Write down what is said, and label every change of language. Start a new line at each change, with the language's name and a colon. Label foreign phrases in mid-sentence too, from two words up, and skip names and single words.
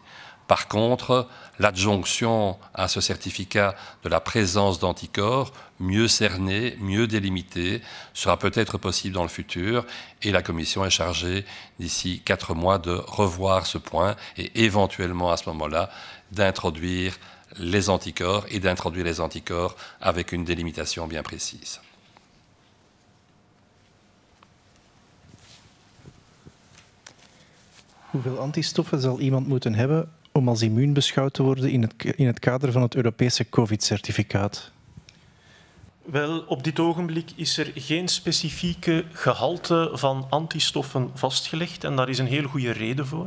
French: Par contre, l'adjonction à ce certificat de la présence d'anticorps, mieux cernés, mieux délimités, sera peut-être possible dans le futur et la Commission est chargée d'ici 4 mois de revoir ce point et éventuellement à ce moment-là d'introduire les anticorps et d'introduire les anticorps avec une délimitation bien précise.
Dutch: Hoeveel antistoffen zal iemand moeten hebben om als immuun beschouwd te worden in het kader van het Europese COVID-certificaat? Wel, op dit ogenblik is er geen specifieke gehalte van antistoffen vastgelegd en daar is een heel goede reden voor.